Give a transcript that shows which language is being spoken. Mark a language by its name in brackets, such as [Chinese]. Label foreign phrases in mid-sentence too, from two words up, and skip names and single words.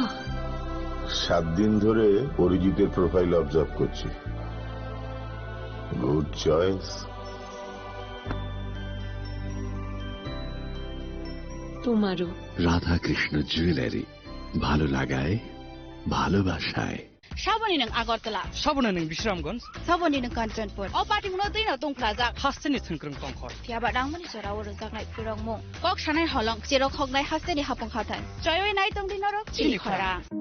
[Bangla] 7 দিন ধরে অরিজিতের প্রোফাইল অবজার্ভ করছি। [English] good choice. [Bangla] তোমারও। রাধাকৃষ্ণ জুয়েলারি, ভালো লাগায় ভালোবাসায়। [Kok Borok] Saboni nang Agartala, Saboni nang Bishramganj, Saboni nang Kanchanpur. O party muna din atong plaza. Hasteni thungkrung tongkhor. Fiaba dangmani sorawo rojak nai purong mo. Kok shanai holong sirok hognai hasteni hapong khatan. Joyoi nai tong dinoro chili khora.